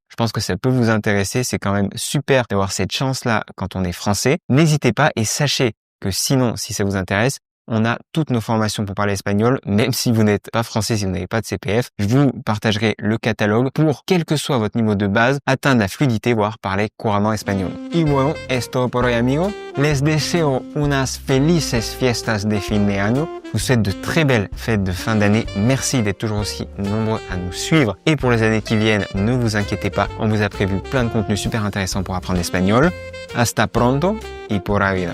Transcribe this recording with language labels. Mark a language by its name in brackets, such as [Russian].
[French] Je pense que ça peut vous intéresser. C'est quand même super d'avoir cette chance-là quand on est français. N'hésitez pas et sachez que sinon, si ça vous intéresse, on a toutes nos formations pour parler espagnol, même si vous n'êtes pas français, si vous n'avez pas de CPF. Je vous partagerai le catalogue pour, quel que soit votre niveau de base, atteindre la fluidité, voire parler couramment espagnol. [Spanish] Y bueno, es todo por hoy, amigos. Les deseo unas felices fiestas de fin de año. [French] Je vous souhaite de très belles fêtes de fin d'année. Merci d'être toujours aussi nombreux à nous suivre. Et pour les années qui viennent, ne vous inquiétez pas, on vous a prévu plein de contenus super intéressants pour apprendre l'espagnol. [Spanish] Hasta pronto y pura vida.